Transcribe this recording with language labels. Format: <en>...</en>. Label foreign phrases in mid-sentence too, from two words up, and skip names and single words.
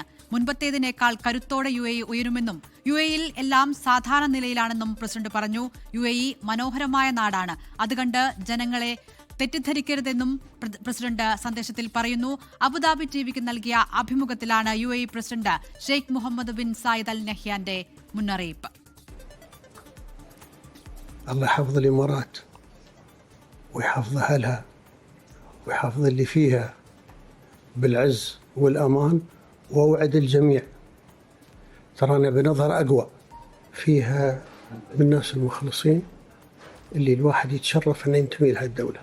<ml>മുൻപത്തേതിനേക്കാൾ കരുത്തോടെ UAE ഉയരുമെന്നും UAEയിൽ എല്ലാം സാധാരണ നിലയിലാണെന്നും പ്രസിഡന്റ് പറഞ്ഞു. UAE മനോഹരമായ നാടാണ്. അതുകണ്ട് ജനങ്ങളെ തെറ്റിദ്ധരിക്കരുതെന്നും പ്രസിഡന്റ് സന്ദേശത്തിൽ പറയുന്നു. അബുദാബി ടിവിക്ക് നൽകിയ അഭിമുഖത്തിലാണ് UAE പ്രസിഡന്റ് ഷെയ്ഖ് മുഹമ്മദ് ബിൻ സായിദ് അൽ നഹ്യാന്റെ മുന്നറിയിപ്പ്.</ml> <ar>الله يحفظ الإمارات ويحفظ أهلها ويحفظ اللي فيها بالعز والأمان، وأوعد الجميع ترانا بنظرة أقوى فيها من الناس المخلصين اللي الواحد يتشرف أن ينتمي لها الدولة.</ar>